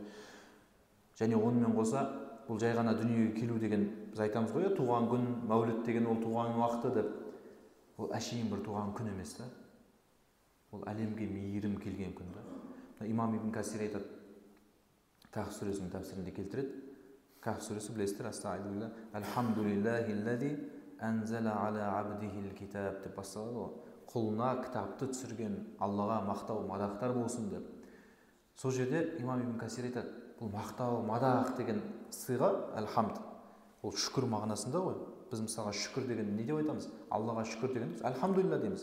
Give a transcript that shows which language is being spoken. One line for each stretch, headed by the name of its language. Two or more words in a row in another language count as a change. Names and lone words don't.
Kazakh: Және онымен қоса, бұл жай ғана дүниеге келу деген, біз айтамыз ғой, туған күн, мәуліт деген ол туған уақыты деп. Ол әшейін бір туған күн емес та. Ол әлемге мейірім келген күн да. Имам Ибн Касир айтады, Кахф сүресінің тәпсірінде келтіреді. Кахф сүресі білесіздер, астағфирулла,
Arabic: الحمد لله الذي أنزل على عبده الكتاب
Kazakh: деп басталады ғой. Құлына кітапты түсірген Аллаға мақтау, мадақтар болсын деп. Сол жерде имам Ибн Касир айтады, бұл мақтау, мадақ деген сыйға әлхамд, ол шүкір мағынасында ғой. Біз мысалға шүкір деген не деп айтамыз? Аллаға шүкір деген әлхамдулилля дейміз.